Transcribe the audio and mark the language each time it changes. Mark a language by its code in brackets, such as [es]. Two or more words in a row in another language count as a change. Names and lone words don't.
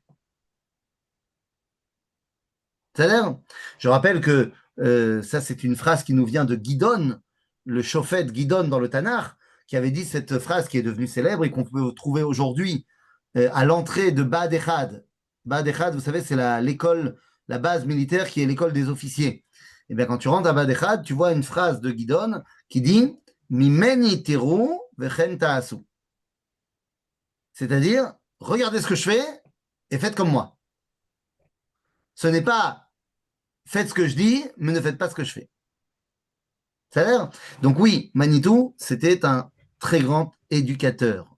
[fr] C'est-à-dire, je rappelle que ça, c'est une phrase qui nous vient de Gidon, le Shofet Gidon dans le Tanakh, qui avait dit cette phrase qui est devenue célèbre et qu'on peut trouver aujourd'hui à l'entrée de Bad Echad. Bad Echad, vous savez, c'est l'école, la base militaire qui est l'école des officiers. Et bien, quand tu rentres à Bad Echad, tu vois une phrase de Gidon qui dit [he] ממני תראו וכן תעשו. [fr] C'est-à-dire, regardez ce que je fais et faites comme moi. Ce n'est pas faites ce que je dis, mais ne faites pas ce que je fais. Ça a l'air. Donc oui, Manitou, c'était un très grand éducateur.